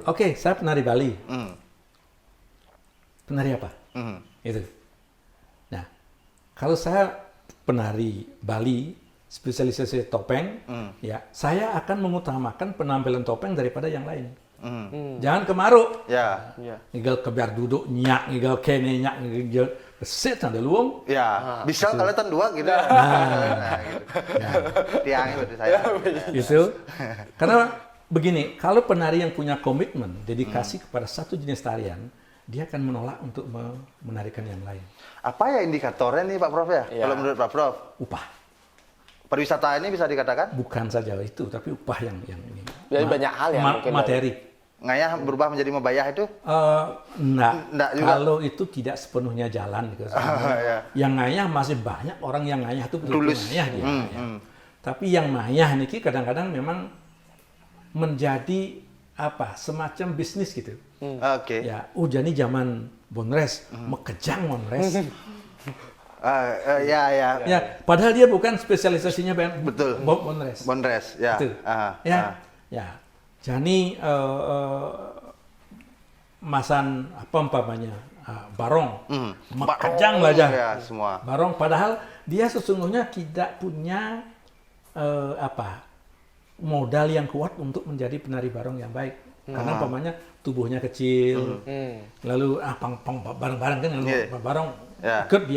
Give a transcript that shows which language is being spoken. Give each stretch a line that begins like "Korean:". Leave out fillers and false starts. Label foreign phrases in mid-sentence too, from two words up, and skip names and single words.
Indonesian: Oke, saya penari Bali. Penari apa? Itu. Nah, kalau saya penari Bali, spesialisasi topeng, ya saya akan mengutamakan penampilan topeng daripada yang lain. Jangan kemaruk. Ya.
Balinese: Ngigal kebiar duduk nyak, ngigal kene nyak, ngigal besit ada luang.
Indonesian: Ya, bisa kalau tan dua gitu. Nah, gitu. Tiang itu saya. Itu karena begini, kalau penari yang punya komitmen, dedikasi kepada satu jenis tarian, dia akan menolak untuk menarikan yang lain. Apa ya indikatornya nih Pak Prof ya? Ya. Kalau menurut Pak Prof, Upah. pariwisata ini bisa dikatakan Bukan saja itu, tapi upah yang ini. Jadi banyak hal ya mungkin materi. ngayah berubah menjadi membayah itu? Enggak juga. kalau itu tidak sepenuhnya jalan gitu. Ya. Yang ngayah masih banyak orang yang ngayah itu betul Tulus. ngayah dia. Ya. Tapi yang ngayah niki kadang-kadang memang menjadi apa semacam bisnis gitu. Oke. Ya, jadi zaman Bonres, mekejang Bonres. Ya. Ya, padahal dia bukan spesialisasinya Betul. Bonres. Bonres, ya. Itu. Ya. Jadi masan apa umpamanya barong, mekejang lah aja. Ya, semua. Barong padahal dia sesungguhnya tidak punya modal yang kuat untuk menjadi penari barong yang baik. Karena umpamanya tubuhnya kecil, lalu bareng-bareng kan barong ikut dia.